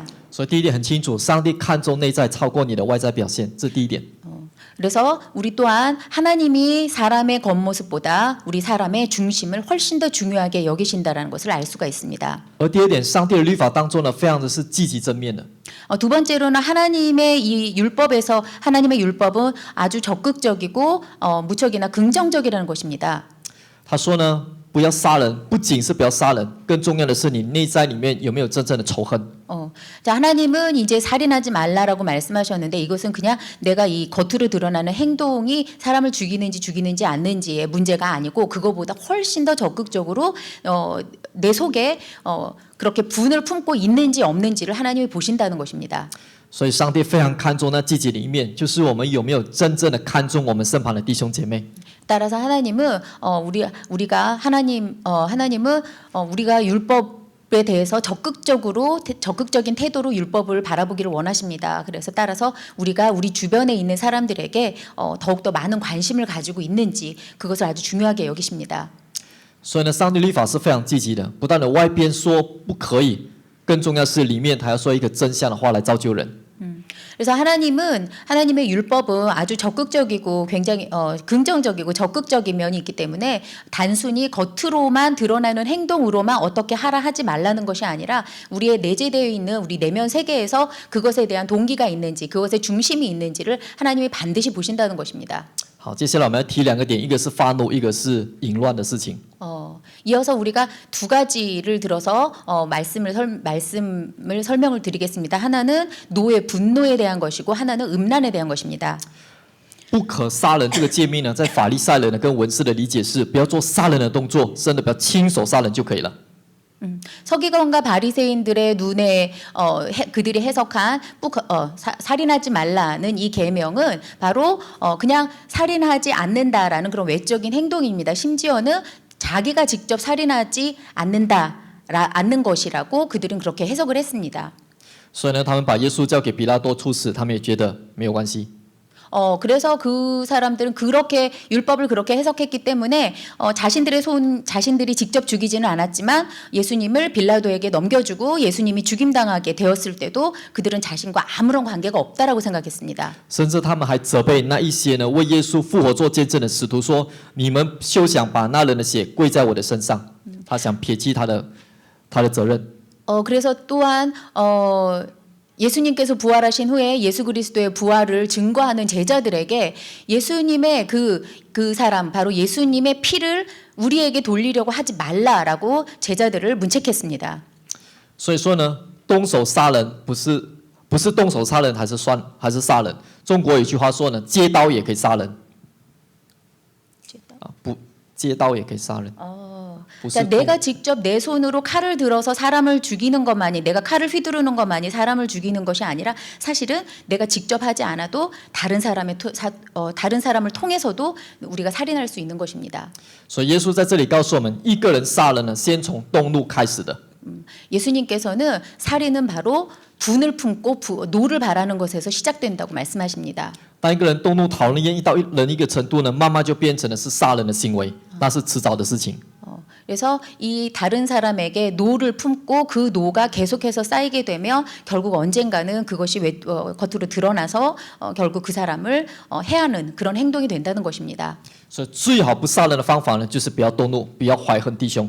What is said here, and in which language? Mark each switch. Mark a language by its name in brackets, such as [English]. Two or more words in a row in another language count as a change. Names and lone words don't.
[Chinese] 所以第一点很清楚，上帝看重内在超过你的外在表现，这是第一点。 [Korean] 그래서 우리 또한 하나님이 사람의 겉모습보다 우리 사람의 중심을 훨씬 더 중요하게 여기신다라는 것을 알 수가 있습니다. [Chinese] 而第二点，上帝的律法当中呢，非常的是积极正面的。 [Korean] 두 번째로는 하나님의 이 율법에서 하나님의 율법은 아주 적극적이고 무척이나 긍정적이라는 것입니다. [Chinese] 他说呢，不不要杀人，不仅是不要杀人，更重要的是你内在里面有没有真正的仇恨。 [Korean] 자, 하나님은 이제 살인하지 말라라고 말씀하셨는데 이것은 그냥 내가 이 겉으로 드러나는 행동이 사람을 죽이는지 않는지의 문제가 아니고 그거보다 훨씬 더 적극적으로 내 속에 그렇게 분을 품고 있는지 없는지를 하나님이 보신다는 것입니다. [Chinese] 所以上帝非常看重那积极的一面，就是我们有没有真正的看重我们身旁的弟兄姐妹。 [Korean] 따라서 하나님은 하나님은 우리가 율법에 대해서 적극적인 태도로 율법을 바라보기를 원하십니다. 그래서 따라서 우리가 우리 주변에 있는 사람들에게 더욱더 많은 관심을 가지고 있는지 그것을 아주 중요하게 여기십니다. [Chinese] 所以呢，上帝律法是非常积极的，不但的外边说不可以，更重要是里面还要说一个真相的话来造就人。 [Korean] 그래서 하나님의 율법은 아주 적극적이고 굉장히 긍정적이고 적극적인 면이 있기 때문에 단순히 겉으로만 드러나는 행동으로만 어떻게 하라 하지 말라는 것이 아니라 우리의 내재되어 있는 우리 내면 세계에서 그것에 대한 동기가 있는지 그것의 중심이 있는지를 하나님이 반드시 보신다는 것입니다. [Chinese] 好，接下来我们要提两个点，一个是发怒，一个是淫乱的事情。 [Korean] 이어서 우리가 두 가지를 들어서 말씀을 설명을 드리겠습니다. 하나는 노의 분노에 대한 것이고 하나는 음란에 대한 것입니다. [Chinese] 不可杀人这个诫命呢，在法利赛人呢跟文士的理解是，不要做杀人的动作，甚至不要亲手杀人就可以了。 [Korean] 서기관과 바리새인들의 눈에 그들이 해석한 살인하지 말라는 이 계명은 바로 그냥 살인하지 않는다라는 그런 외적인 행동입니다. 심지어는 자기가 직접 살인하지 않는 것이라고 그들은 그렇게 해석을 했습니다. [Chinese] 所以呢，他们把耶稣交给比拉多处死，他们也觉得没有关系。 [Korean] 그래서 그 사람들은 그렇게 율법을 그렇게 해석했기 때문에 자신들이 직접 죽이지는 않았지만 예수님을 빌라도에게 넘겨주고 예수님이 죽임당하게 되었을 때도 그들은 자신과 아무런 관계가 없다라고 생각했습니다. [Chinese] 甚至他们还责备那一些呢为耶稣复活做见证的使徒说：“你们休想把那人的血归在我的身上。” 他想撇弃他的责任。 [Korean] 그래서 또한 예수님께서 부활하신 후에 예수 그리스도의 부활을 증거하는 제자들에게 예수님의 그 사람 바로 예수님의 피를 우리에게 돌리려고 하지 말라라고 제자들을 문책했습니다. [Chinese] 所以说呢，动手杀人不是动手杀人还是杀人。中国有一句话说呢，接刀也可以杀人。不，接刀也可以杀人。 [Korean] 그러니까 내가 직접 내 손으로 칼을 들어서 사람을 죽이는 것만이 내가 칼을 휘두르는 것만이 사람을 죽이는 것이 아니라 사실은 내가 직접 하지 않아도 다른 사람을 통해서도 우리가 살인할 수 있는 것입니다. [Chinese] 所以耶稣在这里告诉我们，一个人杀人呢，先从动怒开始的。 [Korean] 예수님께서는 살인은 바로 분을 품고 노를 바라는 것에서 시작된다고 말씀하십니다. [Chinese] 当一个人动怒讨人厌到人一个程度呢，慢慢就变成了是杀人的行为，那是迟早的事情。 [Korean] 그래서 이 다른 사람에게 노를 품고 그 노가 계속해서 쌓이게 되면 결국 언젠가는 그것이 겉으로 드러나서 결국 그 사람을 해하는 그런 행동이 된다는 것입니다. [Chinese] 所以最好不杀人的方法呢，就是不要动怒，不要怀恨弟兄。